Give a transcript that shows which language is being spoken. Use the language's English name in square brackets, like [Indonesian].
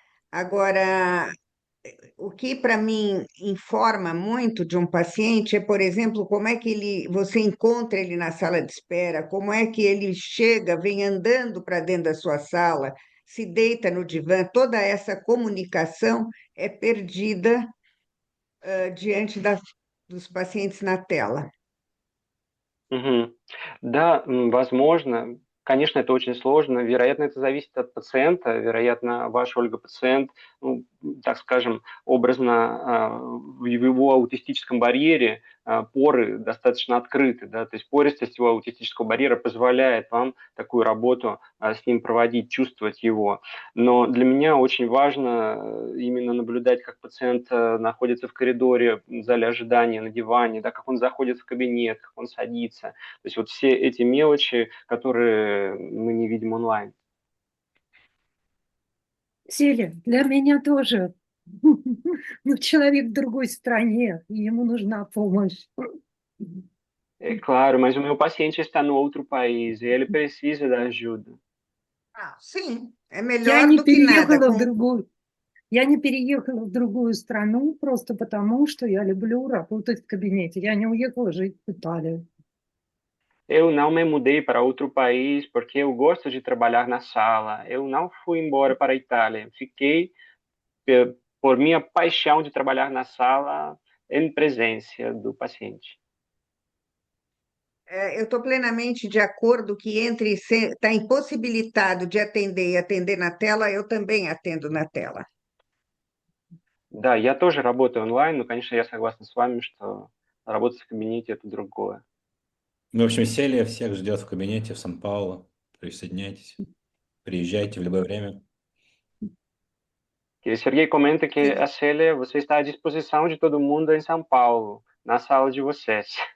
[Portuguese] Agora, o que para mim informa muito de um paciente é, por exemplo, como é que você encontra ele na sala de espera, como é que ele chega, vem andando para dentro da sua sala, se deita no divã, toda essa comunicação é perdida, diante dos pacientes na tela. [Russian] Мгм. Да, возможно. Конечно, это очень сложно. Вероятно, это зависит от пациента. Вероятно, ваш, Ольга, пациент, ну, так скажем, образно, в его аутистическом барьере поры достаточно открыты, да, то есть пористость его аутистического барьера позволяет вам такую работу с ним проводить, чувствовать его. Но для меня очень важно именно наблюдать, как пациент находится в коридоре, в зале ожидания, на диване, да, как он заходит в кабинет, как он садится. То есть вот все эти мелочи, которые мы не видим онлайн. Селя, для меня тоже. Ну, человек в другой стране, и ему нужна помощь. [Portuguese] É claro, mas o meu paciente está no outro país e ele precisa da ajuda. Sim, é [Russian] Я [Portuguese] melhor [Russian] не [Portuguese] do que nada. [Russian] переехала в другую, я не переехала в другую страну просто потому, что я люблю работать в кабинете. Я не уехала жить в Италию. [Portuguese] Eu não me mudei para outro país porque eu gosto de trabalhar na sala. Eu não fui embora para a Itália. Fiquei por minha paixão de trabalhar na sala em presença do paciente. Eu estou plenamente de acordo que entre estar impossibilitado de atender e atender na tela, eu também atendo na tela. [Russian] Да, я тоже работаю онлайн, но, конечно, я согласна с вами, что работать в кабинете– это другое. Ну, в общем, Селия всех ждет в кабинете в Сан-Паулу. Присоединяйтесь, приезжайте в любое время. [Portuguese] E Serguei comenta que a Célia, você está à disposição de todo mundo em São Paulo, na sala de vocês.